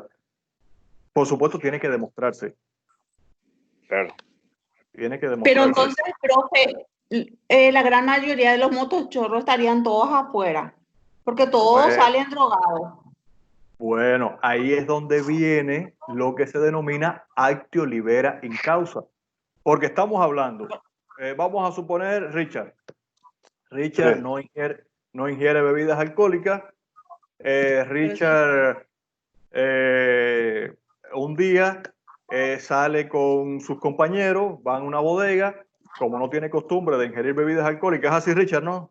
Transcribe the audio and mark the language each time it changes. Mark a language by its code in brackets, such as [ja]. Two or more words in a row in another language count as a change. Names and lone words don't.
[es] Por supuesto, tiene que demostrarse. Claro. Tiene que demostrarse. Pero entonces, profe, la gran mayoría de los motochorros estarían todos afuera, porque todos salen drogados. Bueno, ahí es donde viene lo que se denomina [la] actio libera in causa. [es] Porque estamos hablando, vamos a suponer, Richard Sí. no ingiere bebidas alcohólicas. Richard un día sale con sus compañeros, van a una bodega, como no tiene costumbre de ingerir bebidas alcohólicas, así Richard, ¿no?